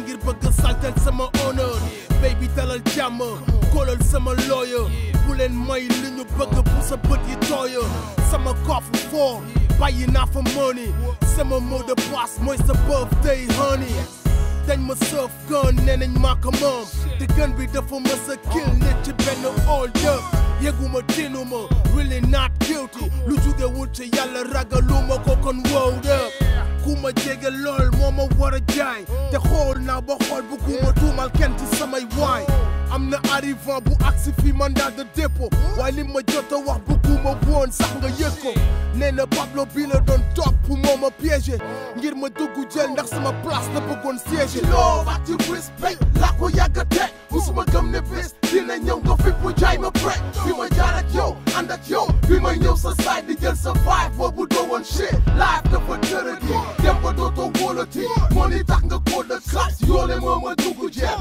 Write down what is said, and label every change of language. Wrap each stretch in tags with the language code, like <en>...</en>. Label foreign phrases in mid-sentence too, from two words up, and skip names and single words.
<wo>ngir bëgg saltel sama honneur baby dalal jàmm kolal sama lawyer bu leen may li ñu bëgg bu sa bët yi tooya sama</wo> <fr>coffre fort</fr> <wo>bàyyi naa fa money sama</wo> <fr>mot de passe</fr> <wo>mooy sa</wo> <en>birthday honey</en> <wo>dañ ma sëf gun nee nañ maa ko moom te gun bi dafa ma sa kill nit ci benn</wo> <en>hold up</en> <wo>yeguma tinuma</wo> <en>really not guilty</en> <wo>lu jóge wul ci yàlla ragaluma ko kon</wo> <en>wowed up</en> <wo>ku ma jege lool moo ma war a jaay te xool naa ba xool bu ku ma tuumal kenn ci samay waay am na arrivant bu agsi fi</wo> <fr>mandat de dépôt</fr> <wo>waaye li ma jot a wax bu ku ma woon sax nga yëg ko nee na Pablo bi la doon topp pour moo ma piégé ngir ma dugg jël ndax sama place la bëggoon siégé loo ak ci respect laa ko yàgg a teg musuma gëm ne bés dina ñëw nga fi bu jaay ma break bi ma jaar ak yow ànd ak yow bi may ñëw sa side di jël sa vibe boobu doo woon</wo> <en>shit life</en> <wo>dafa tërëgi dem ba dootoo wóolati moo ni tax nga koo de classe yoole moo ma dugg</wo>